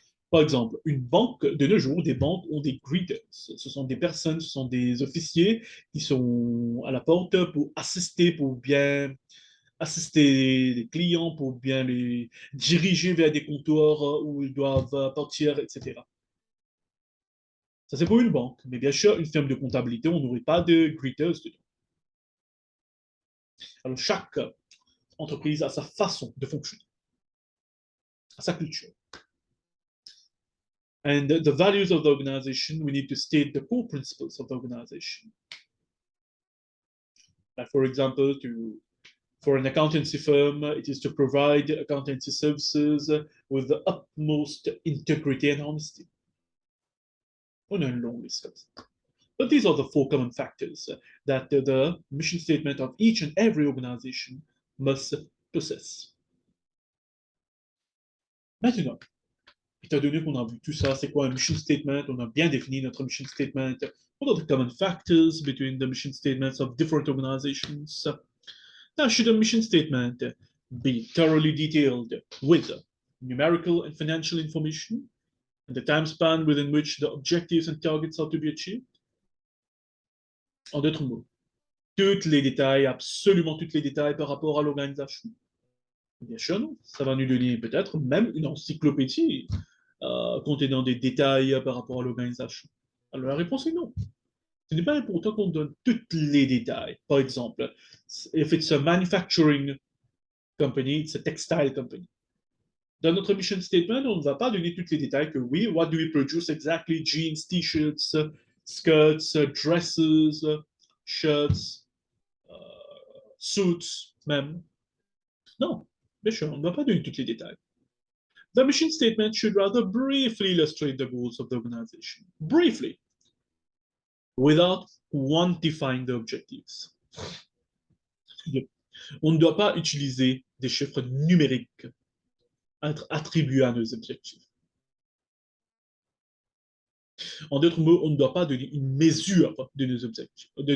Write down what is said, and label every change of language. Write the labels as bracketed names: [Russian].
[French] Par exemple, une banque, de nos jours, des banques ont des greeters. Ce sont des personnes, ce sont des officiers qui sont à la porte pour bien assister les clients, pour bien les diriger vers des comptoirs où ils doivent partir, etc. Ça, c'est pour une banque. Mais bien sûr, une firme de comptabilité, on n'aurait pas de greeters dedans. Alors, chaque entreprise a sa façon de fonctionner, a sa culture. [English] And the values of the organization, we need to state the core principles of the organization. Like, for example, for an accountancy firm, it is to provide accountancy services with the utmost integrity and honesty. On a long list of that. But these are the 4 common factors that the mission statement of each and every organization must possess. [French] Maintenant, étant donné qu'on a vu tout ça, c'est quoi un mission statement? On a bien défini notre mission statement. [English] What are the common factors between the mission statements of different organizations? Now, should a mission statement be thoroughly detailed with numerical and financial information and the time span within which the objectives and targets are to be achieved? [French] En d'autres mots, tous les détails, absolument tous les détails par rapport à l'organisation? Bien sûr, non. Ça va nous donner peut-être même une encyclopédie contenant des détails par rapport à l'organisation. Alors la réponse est non. Ce n'est pas important qu'on donne tous les détails. Par exemple, [English] if it's a manufacturing company, it's a textile company. [French] Dans notre mission statement, on ne va pas donner tous les détails que oui, [English] what do we produce exactly? Jeans, t-shirts, skirts, dresses, shirts, suits, [French] même. Non, bien sûr, on ne va pas donner tous les détails. [English] The mission statement should rather briefly illustrate the goals of the organization. Briefly. Without quantifying the objectives. [French] On ne doit pas utiliser des chiffres numériques attribués à nos objectifs. En d'autres mots, on ne doit pas donner une mesure de nos objectifs.